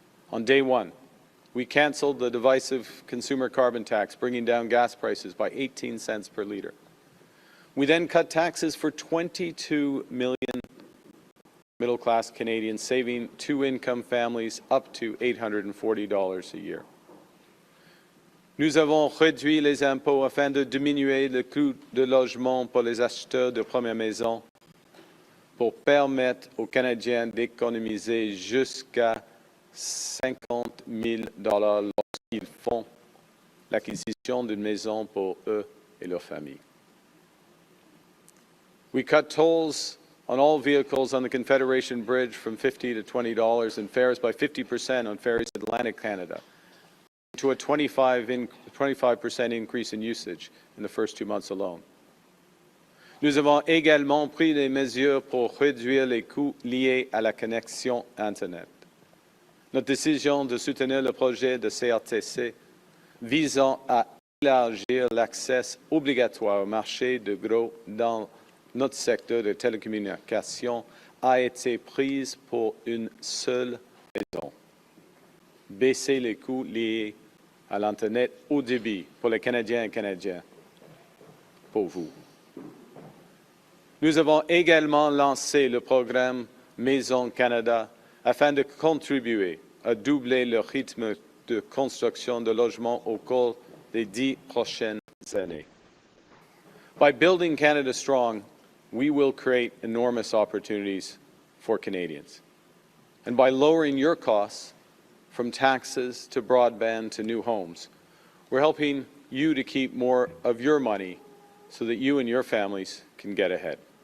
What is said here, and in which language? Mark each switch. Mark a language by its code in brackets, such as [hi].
[en] On day one, we canceled the divisive consumer carbon tax, bringing down gas prices by 18 cents per litre. We then cut taxes for 22 million middle-class Canadians, saving two-income families up to $840 a year. [fr] Nous avons réduit les impôts afin de diminuer le coût de logement pour les acheteurs de première maison, pour permettre aux Canadiens d'économiser jusqu'à $50 000 lorsqu'ils font l'acquisition d'une maison pour eux et leur famille. [en] We cut tolls on all vehicles on the Confederation Bridge from $50 to $20 and fares by 50% on ferries in Atlantic Canada, to a 25% increase in usage in the first 2 months alone. [fr] Nous avons également pris des mesures pour réduire les coûts liés à la connexion Internet. Notre décision de soutenir le projet de CRTC visant à élargir l'accès obligatoire au marché de gros dans notre secteur de télécommunications a été prise pour une seule raison: baisser les coûts liés à l'Internet haut débit pour les Canadiens et Canadiennes, pour vous. Nous avons également lancé le programme Maison Canada afin de contribuer à doubler le rythme de construction de logements au cours des 10 prochaines années. [en] By building Canada strong, we will create enormous opportunities for Canadians. And by lowering your costs, from taxes to broadband to new homes, we're helping you to keep more of your money so that you and your families can get ahead.